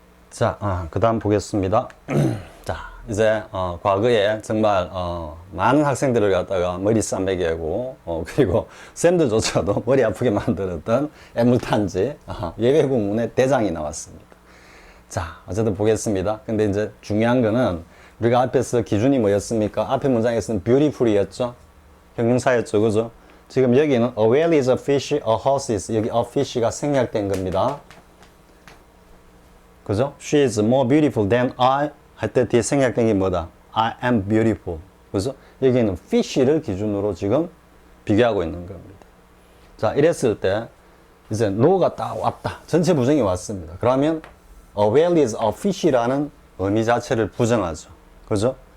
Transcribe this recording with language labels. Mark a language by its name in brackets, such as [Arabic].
[Korean] 자, 그 다음 보겠습니다. 자, 이제, 과거에 정말, 많은 학생들을 갖다가 머리 싸매게 하고, 그리고 쌤들조차도 머리 아프게 만들었던 애물탄지, 예외구문의 대장이 나왔습니다. 자, 어쨌든 보겠습니다. 근데 이제 중요한 거는, 우리가 앞에서 기준이 뭐였습니까? 앞에 문장에서는 beautiful이었죠? 형용사였죠, 그죠? 지금 여기는 [English] a whale is a fish, a horse is, [Korean] 여기 a fish가 생략된 겁니다. 그죠? [English] She is more beautiful than I [Korean] 할 때 뒤에 생략된 게 뭐다? [English] I am beautiful. [Korean] 그죠? 여기는 fish를 기준으로 지금 비교하고 있는 겁니다. 자, 이랬을 때 이제 no가 딱 왔다. 전체 부정이 왔습니다. 그러면 [English] a whale is a fish [Korean] 라는 의미 자체를 부정하죠. 그죠?